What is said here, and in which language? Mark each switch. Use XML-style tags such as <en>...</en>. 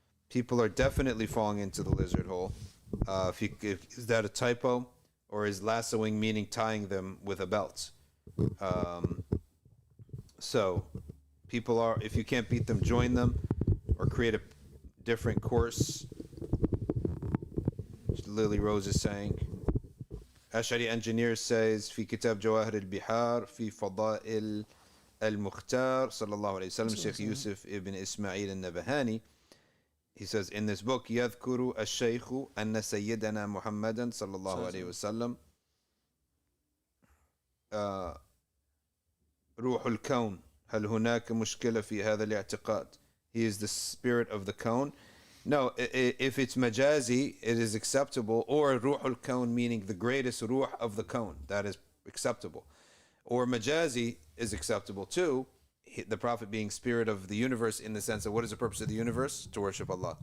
<en>People are definitely falling into the lizard hole. Is that a typo, or is lassoing meaning tying them with a belt? So people are, if you can't beat them, join them or create a different course. Lily Rose is saying. Ash'ari Engineer says,</en> <ar>في كتاب جواهر البحار في فضائل المختار صلى الله عليه وسلم, Sheikh Yusuf ibn Ismail al-Nabahani,</ar> <en>he says in this book,</en> <ar>يذكر الشيخ أن سيدنا محمدا صلى الله عليه وسلم روح الكون هل هناك مشكلة في هذا الاعتقاد?</ar> <en>He is the spirit of the cone. No, if it's majazi, it is acceptable, or ruh al-kawn, meaning the greatest ruh of the kawn, that is acceptable. Or majazi is acceptable too, the Prophet being spirit of the universe, in the sense of what is the purpose of the universe? To worship Allah.</en>